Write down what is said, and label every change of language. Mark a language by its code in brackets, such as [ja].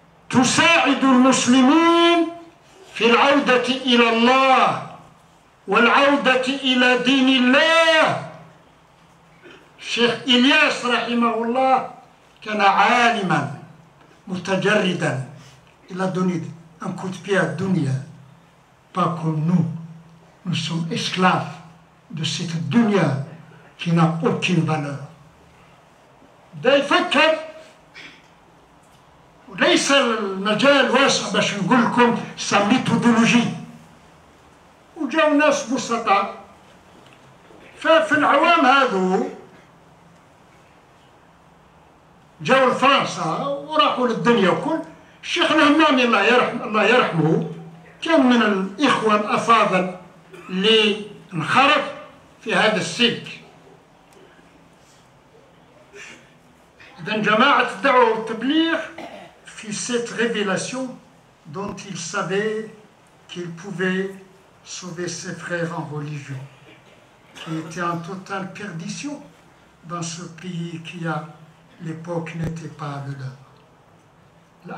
[ar] تساعد المسلمين في العودة إلى الله والعودة إلى دين الله. الشيخ إلياس رحمه الله كان عالما متجردا. [fr] Il a donné un coup de pied à Dunya. Pas comme nous. Nous sommes esclaves de cette Dunya qui n'a aucune valeur. [ar] ده يفكر وليس المجال واسع باش نقول لكم سا ميثودولوجي. وجاو ناس بسطاء ففي العوام هذو جاو لفرنسا وراحوا للدنيا وكل. الشيخ الهمامي الله يرحمه كان من الإخوة الأفاضل اللي انخرط في هذا السلك. إذن جماعة الدعوة والتبليغ في [fr] cette révélation dont il savait qu'il pouvait sauver ses frères en religion, qui étaient en totale perdition dans ce pays qui à l'époque n'était pas le leur.